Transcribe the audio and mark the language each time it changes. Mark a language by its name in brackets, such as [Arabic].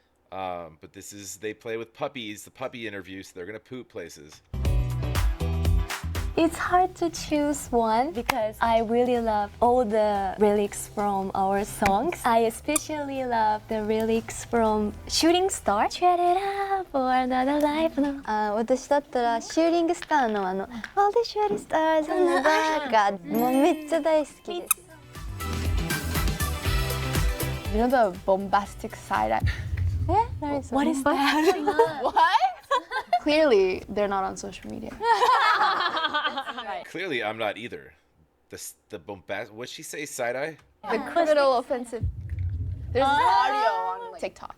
[English] But they play with puppies. The puppy interview, so they're gonna poop places. It's hard to choose one because I really love all the lyrics from our songs. I especially love the lyrics from Shooting Star. Shut it up for another life. [Japanese] あ、私だったらシューリングスターの [English] All the shooting stars on the back [Japanese] がもうめっちゃ大好きです。 [English] You know the bombastic side eye? [Japanese] 何それ [English] What is that? What? Clearly, they're not on social media. Clearly, I'm not either. The bombast. What'd she say? Side eye? The criminal offensive. There's audio on like, TikTok.